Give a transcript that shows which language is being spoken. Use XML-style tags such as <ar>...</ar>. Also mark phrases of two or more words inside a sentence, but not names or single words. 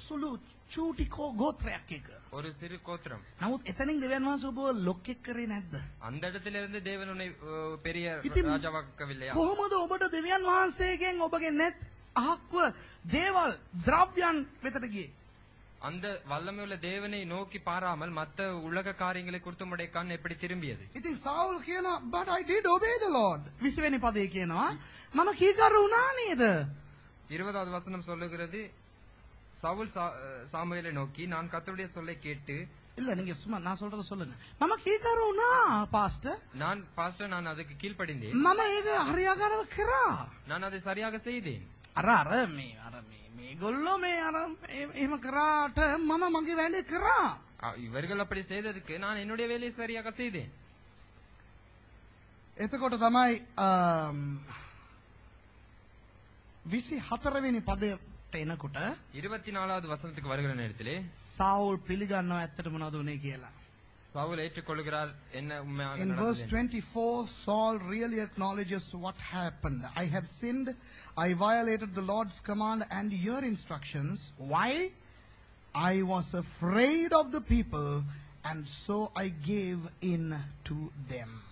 <si>සුළු චූටි ගෝත්‍රයක් එක.</si> <ta>ஒரு சிறு கோத்திரம்.</ta> <si>නමුත් එතනින් දෙවියන් වහන්සේ ඔබ ලොක්ෙක් කරේ නැද්ද?</si> <ta>அந்த இடத்திலிருந்து தேவன் உன்னை பெரிய ராஜாவாக்கவில்லையா?</ta> <si>කොහොමද ඔබට දෙවියන් වහන්සේගෙන් ඔබගේ net අහක්ව දේවල් ද්‍රව්‍යයන් වෙතට ගියේ?</si> <ta>அந்த வல்லமையுள்ள தேவனை நோக்கி பாராமல் மற்ற உலக காரியங்களை குறித்து உம்முடைய கண் எப்படி திரும்பியது?</ta> <si>ඉතින් සාවුල් කියනවා</si> <en>but I did obey the Lord.</en> <si>20 වෙනි පදේ කියනවා මම කීකරු වුණා නේද?</si> <ta>20வது வசனம் சொல்லுகிறது, சவுல் சாமுவேலை நோக்கி நான் கர்த்தருடைய சொல்லை கேட்டு. இல்ல நீங்க சும்மா நான் சொல்றத சொல்லுங்க.</ta> <si>මම කීකරු වුණා பாஸ்டர்.</si> <ta>நான் அதுக்கு கீழ்ப்படிந்தேன்.</ta> <si>මම ඒක හරියාකාරව කරා.</si> <ta>நான் அதை சரியாக செய்தேன்.</ta> <si>අර මේගොල්ලෝ මේ අර එහෙම කරාට මම මගේ වැඩේ කරා.</si> <ta>இவர்கள் அப்படி செய்ததுக்கு நான் என்னுடைய வேலையை சரியாக செய்தேன்.</ta> <si>එතකොට තමයි 24 වෙනි පදයට එනකොට</si> <ta>24வது வசனத்துக்கு வருகிற நேரத்திலே</ta> <si>සාවුල් පිළිගන්නවා ඇත්තට මොනවද උනේ කියලා.</si> <ta>சவுல் ஏற்றுக்கொள்கிறார் என்ன உண்மையாக</ta> <en>In verse</en> <ta>நடந்தது.</ta> <en>24, Saul really acknowledges what happened. I have sinned. I violated the Lord's command and your instructions. Why? I was afraid of the people, and so I gave in to them.</en>